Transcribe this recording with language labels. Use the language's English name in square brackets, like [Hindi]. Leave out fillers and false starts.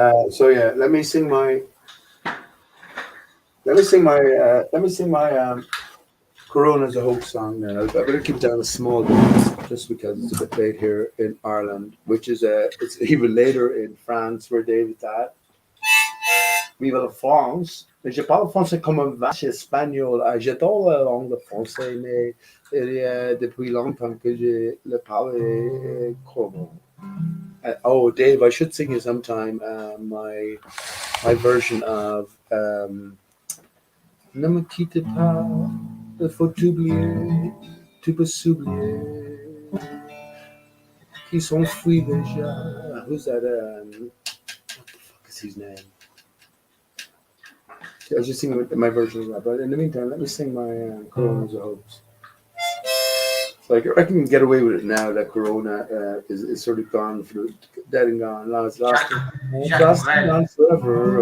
[English] So yeah, let me sing my Corona's a hoax song now. I better keep it down a small bit just because it's a bit late here in Ireland, which is it's even later in France where David's at. [French] Vive la France. Je parle français comme un vache espagnol. J'adore la langue française, mais il y a depuis longtemps que je le parle comme. [English] Oh, Dave, I should sing you sometime my version of Ne me quitte pas, [French] il faut t'oublier, tu peux s'oublier, qui s'enfuit déjà. [English] Who's that? What the fuck is his name? I was just singing my version of that, but in the meantime, let me sing my Corona's a hoax. So I reckon you can get away with it now that Corona is sort of gone, dead and gone, lost and gone forever.